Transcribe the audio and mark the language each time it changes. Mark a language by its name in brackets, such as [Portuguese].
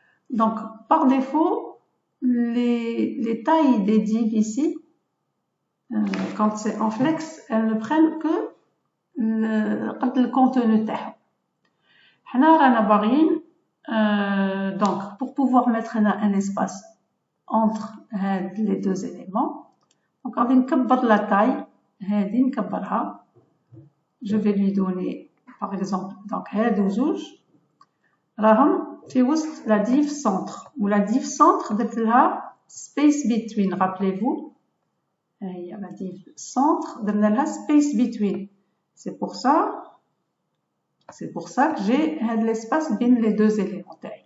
[French] Donc, par défaut, les tailles des divs ici, quand c'est en flex, elles ne prennent que le contenu [Arabic] تاعهم. حنا رانا باغيين [French] donc pour pouvoir mettre un espace entre les deux éléments. [Arabic] Donc غادي نكبر [French] la taille [Arabic] هذه نكبرها. [French] Je vais lui donner par exemple donc [Arabic] هادو زوج راهم في وسط [French] la div centre ou la div centre [Arabic] درت لها [French] space between. rappelez-vous [Arabic] هي [French] la div centre [Arabic] درنا لها [French] space between. C'est pour ça que j'ai l'espace [Arabic] بين [French] les deux éléments.